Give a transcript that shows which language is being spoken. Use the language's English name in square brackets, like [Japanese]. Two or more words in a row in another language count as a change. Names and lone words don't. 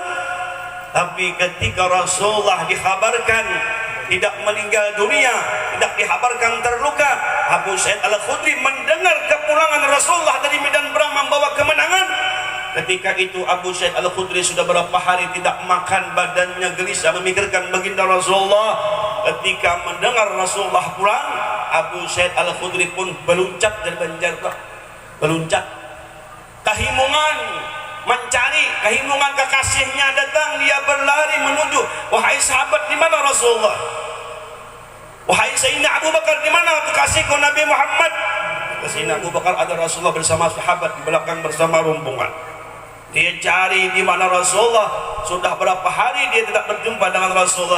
[Indonesian] Tapi ketika Rasulullah dikabarkan tidak meninggal dunia, tidak dikabarkan terluka, Abu Sa'id Al-Khudri mendengar kepulangan Rasulullah dari medan perang membawa kemenangan. Ketika itu Abu Sa'id Al-Khudri sudah berapa hari tidak makan, badannya gelisah memikirkan baginda Rasulullah. Ketika mendengar Rasulullah pulang, Abu Sa'id Al-Khudri pun beluncat dari Banjarbaru, beluncat kehimungan, mencari kehimungan kekasihnya datang, dia berlari menuju, wahai sahabat, di mana Rasulullah? Wahai Sayyidina Abu Bakar, di mana kekasihku Nabi Muhammad? Sayyidina Abu Bakar ada Rasulullah bersama sahabat di belakang bersama rombongan. Dia cari di mana Rasulullah. Sudah berapa hari dia tidak berjumpa dengan Rasulullah.